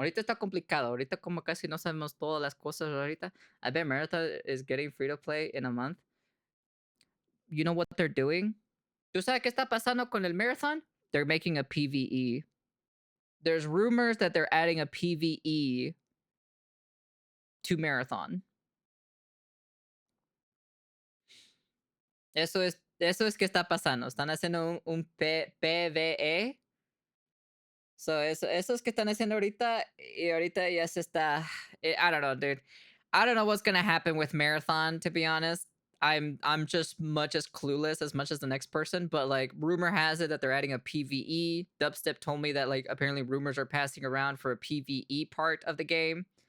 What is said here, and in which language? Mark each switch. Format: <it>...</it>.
<es>Ahorita está complicado, ahorita como casi no sabemos todas las cosas ahorita.</es> <en>I bet Marathon is getting free to play in a month. You know what they're doing?</en> <es>¿Tú sabes qué está pasando con el Marathon?</es> <en>They're making a PvE. There's rumors that they're adding a PvE to Marathon.</en> <es>Eso es que está pasando. Están haciendo un PvE. So, eso es que están haciendo ahorita. Y ahorita ya se está.</es> <en>I don't know, dude. I don't know what's gonna happen with Marathon, to be honest. I'm just much as clueless as much as the next person, but like rumor has it that they're adding a PvE. Dubstep told me that like apparently rumors are passing around for a PvE part of the game.</en>